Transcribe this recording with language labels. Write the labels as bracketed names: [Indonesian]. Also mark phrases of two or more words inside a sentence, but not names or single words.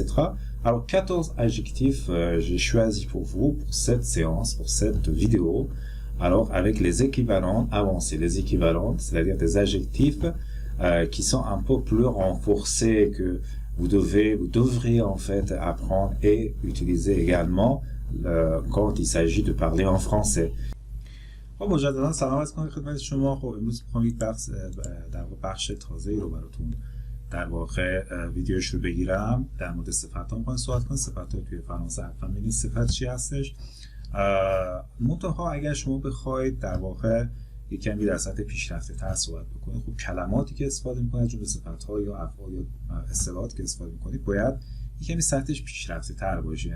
[French] Alors, 14 adjectifs j'ai choisi pour vous, pour cette séance, pour cette vidéo. Alors, avec les équivalents avancés. Les équivalents, c'est-à-dire des adjectifs qui sont un peu plus renforcés, que vous devrez en fait apprendre et utiliser également quand il s'agit de parler en français. [Persian] مجددا سلام عرض می‌کنم خدمت شما. خب امروز می‌خوام یک بخش تازه‌ای رو براتون در واقع ویدیوش رو بگیرم. در مورد صفت‌ها می‌خوام صحبت کنم. صفت‌ها توی فرانسه حتما ببینید صفت چی هستش. منتها اگر شما بخواید در واقع یک کمی در سطح پیشرفته‌تر صحبت بکنید، خب کلماتی که استفاده می‌کنید جمله صفت‌ها یا افعال یا اصطلاحاتی که استفاده می‌کنید باید یک کمی سطحش پیشرفته‌تر باشه.